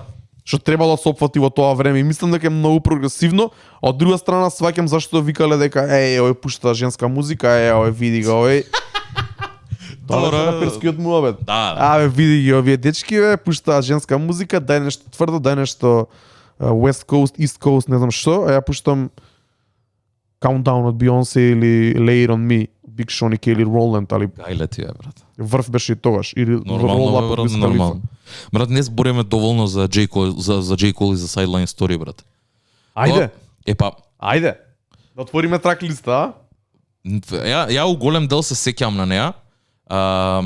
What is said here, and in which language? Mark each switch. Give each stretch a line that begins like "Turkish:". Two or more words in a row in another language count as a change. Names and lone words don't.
Macedonian: Што требало да се опфати во тоа време и мислам дека е многу прогресивно, а од друга страна сваќам зашто викале дека овој пушта женска музика, овој види го овој. Тоа е на перскиот муабет. Да. Види ги овие дечки, пуштаат женска музика, дај нешто тврдо, дај нешто West Coast, East Coast, не знам што, а ја пуштам Countdown од Beyoncé или Lay It On Me, Big Sean и Kelly Rowland, али Гајле ти е, брат. врв беше и тогаш. Или Нормално, Roll Up од брат, Wiz Khalifa. нормално. Брат, не збориме доволно за J. Cole и за Sideline Story, брат. Ајде, Епа, ајде. Да отвориме трак листа, а? ја у голем дел се сеќавам на неа.